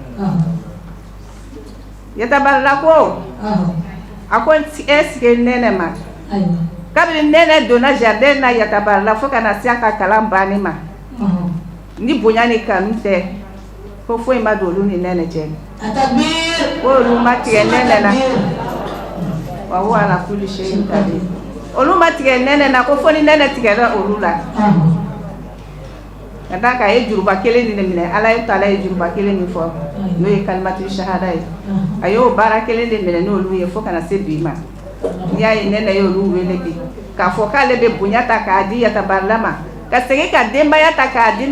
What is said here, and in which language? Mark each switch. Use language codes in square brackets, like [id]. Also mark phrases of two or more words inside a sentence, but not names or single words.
[bm] yatabarila ko a ko sigi nɛnɛ ma kabini nɛnɛ donna jardin na yatabarila fo ka na se a ka kalan banni ma ni bonya ni kanu tɛ ko foyi ma don olu ni nɛnɛ cɛ ko olu ma tigɛ nɛnɛ na [ar] وهو على كل شيء قدير [bm] olu ma tigɛ nɛnɛ na ko fo ni nɛnɛ tigɛra olu la ka d'a kan a ye juruba kelen de minɛ ala ye taala ye juruba kelen min fɔ n'o ye [ar] كلمة الشهادة [bm] ye a y'o baara kelen de minɛ n'olu ye fo ka na se bi ma n'i y'a ye nɛnɛ ye olu wele bi k'a fɔ k'ale bɛ bonya ta k'a di yatabarila ma ka segin ka denbaya ta k'a di ne